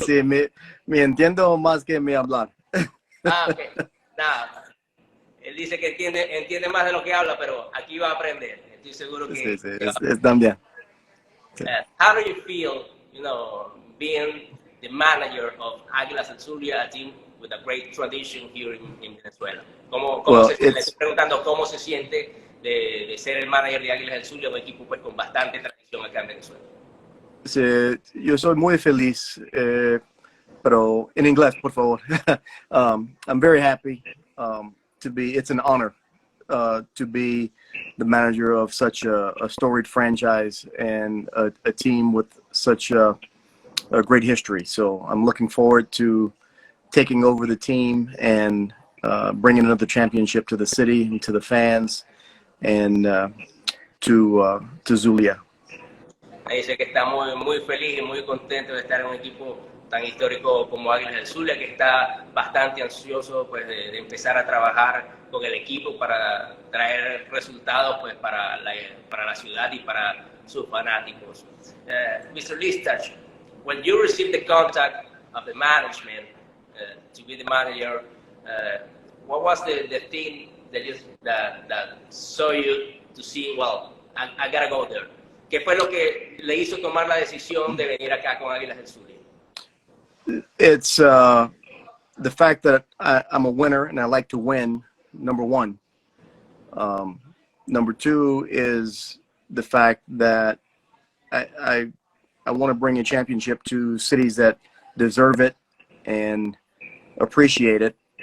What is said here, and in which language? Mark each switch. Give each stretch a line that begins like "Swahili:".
Spanish: Sí, me entiendo más que me hablar. Ok. Nada. Él dice que entiende más de lo que habla, pero aquí va a aprender. Estoy seguro que... Sí, también.
English: How do you feel, being the manager of Águilas del Zulia, a team with a great tradition here in Venezuela?
Spanish: Le estoy preguntando cómo se siente de ser el manager de Águilas del Zulia, un equipo pues con bastante tradición acá en Venezuela. Sí, yo soy muy feliz, pero en inglés, por favor.
English: I'm very happy to be. It's an honor to be the manager of such a storied franchise and a team with such a great history. So I'm looking forward to taking over the team and bringing another championship to the city and to the fans and to Zulia.
Spanish: Dice que está muy feliz y muy contento de estar en un equipo tan histórico como Águilas del Zulia, que está bastante ansioso pues de empezar a trabajar con el equipo para traer resultados pues para la ciudad y para sus fanáticos.
English: Mr. Listach, when you received the contact of the management to be the manager, what was the thing that saw you to see, well, I gotta go there?
Spanish: ¿Qué fue lo que le hizo tomar la decisión de venir acá con Águilas del Zulia?
English: It's the fact that I'm a winner and I like to win, number one. Number two is the fact that I want to bring a championship to cities that deserve it and appreciate it.